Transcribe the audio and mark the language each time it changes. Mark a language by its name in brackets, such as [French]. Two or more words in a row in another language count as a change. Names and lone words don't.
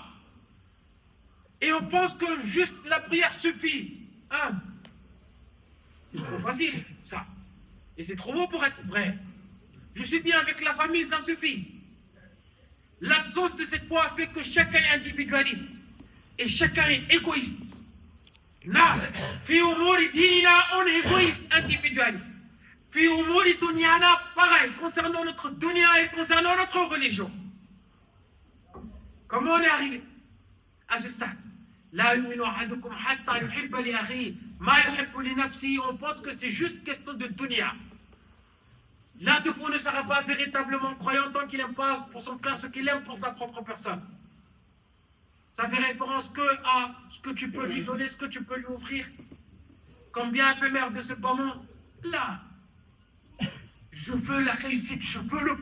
[French] Et on pense que juste la prière suffit. Hein? C'est trop facile, ça. Et c'est trop beau pour être vrai. Je suis bien avec la famille, ça suffit. L'absence de cette foi fait que chacun est individualiste. Et chacun est égoïste. Là, [Arabic] في أمور ديننا, [French] on est égoïste, individualiste. [Arabic] في أمور دنيانا, [French] pareil, concernant notre dunya et concernant notre religion. Comment on est arrivé à ce stade? [Arabic] لا يؤمن أحدكم حتى يحب لأخيه ما يحب لنفسه. [French] On pense que c'est juste question de dunya. L'un de vous ne sera pas véritablement croyant tant qu'il n'aime pas pour son frère ce qu'il aime pour sa propre personne. Ça fait référence que à ce que tu peux lui donner, ce que tu peux lui offrir. Comme bien éphémère de ce bas monde. Là, je veux la réussite, je veux le paradis.